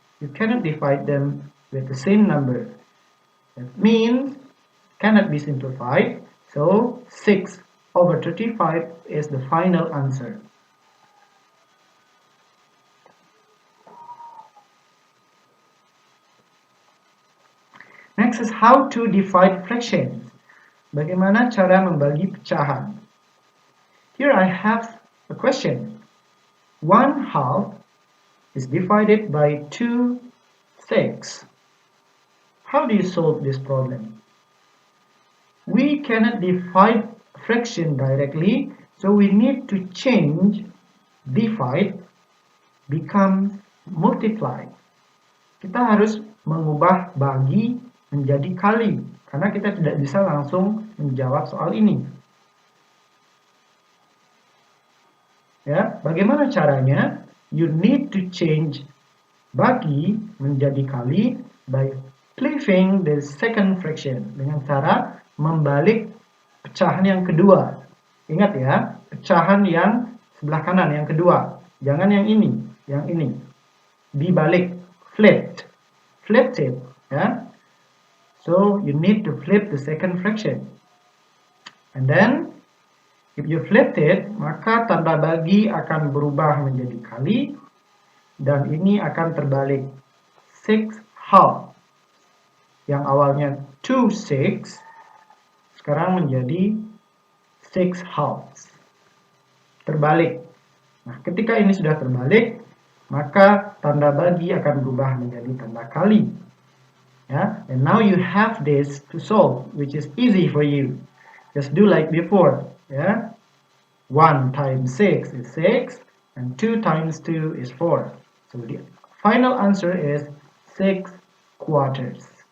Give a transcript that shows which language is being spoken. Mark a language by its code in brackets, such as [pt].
[en] You cannot divide them with the same number. That means cannot be simplified, so 6/35 is the final answer. Next is how to divide fractions. [id] Bagaimana cara membagi pecahan? [en] Here I have a question. 1/2 is divided by 2/6. How do you solve this problem? We cannot divide fraction directly, so we need to change divide becomes multiply. [id] Kita harus mengubah bagi menjadi kali, karena kita tidak bisa langsung menjawab soal ini. Bagaimana caranya? [en] You need to change [id] bagi menjadi kali [en] by flipping the second fraction, [id] dengan cara membalik pecahan yang kedua. Ingat ya, pecahan yang sebelah kanan, yang kedua. Jangan yang ini, yang ini. Dibalik, [en] flipped. Flipped it, ya. So, you need to flip the second fraction. And then, if you flipped it, [id] maka tanda bagi akan berubah menjadi kali. Dan ini akan terbalik. 6 half. Yang awalnya 2/6, sekarang menjadi 6 halves. Terbalik. Nah, ketika ini sudah terbalik, maka tanda bagi akan berubah menjadi tanda kali. [en] Ya, and now you have this to solve, which is easy for you. Just do like before. Ya, 1 times 6 is 6, and 2 times 2 is 4. So the final answer is 6 quarters.